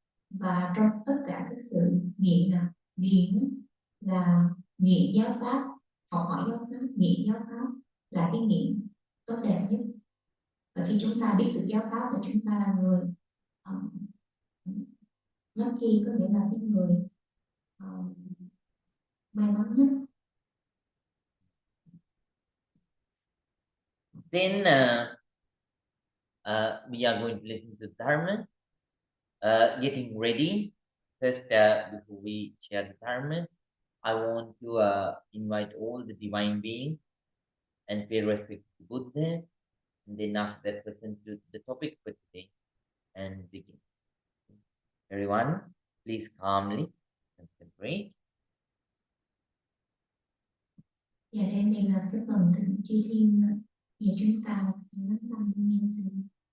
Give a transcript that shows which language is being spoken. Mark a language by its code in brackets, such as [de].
[vi] Và trong tất cả các sự nghiện nghiện là nghiện giáo pháp, học hỏi giáo pháp, nghiện giáo pháp là cái nghiện tốt đẹp nhất. Và khi chúng ta biết được giáo pháp là chúng ta là người lucky, có nghĩa là cái người may mắn nhất. [en] Then we are going to listen to Dharma. Getting ready. First, before we share the Dharma, I want to invite all the divine beings and pay respect to Buddha. And then after that, listen to the topic for today and begin. Everyone, please calmly concentrate. [vi] Và đây là cái phần thỉnh chi thiên và chúng ta sẽ lắng tâm nhân sinh.